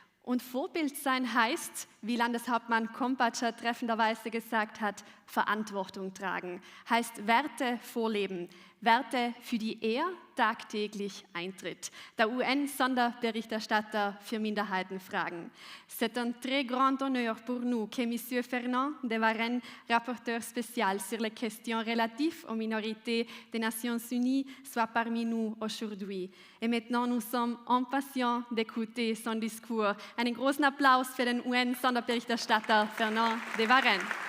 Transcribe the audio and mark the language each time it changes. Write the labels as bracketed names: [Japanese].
[German] Und Vorbild sein heißt, wie Landeshauptmann Kompatscher treffenderweise gesagt hat, Verantwortung tragen, heißt Werte vorleben, Werte, für die er tagtäglich eintritt. Der UN-Sonderberichterstatter für Minderheitenfragen. [French] C'est un très grand honneur pour nous que Monsieur Fernand de Varenne, rapporteur spécial sur les questions relatives aux minorités des Nations Unies, soit parmi nous aujourd'hui. Et maintenant, nous sommes impatients d'écouter son discours. [German] Einen großen Applaus für den UN-Sonderberichterstatter Fernand de Varenne.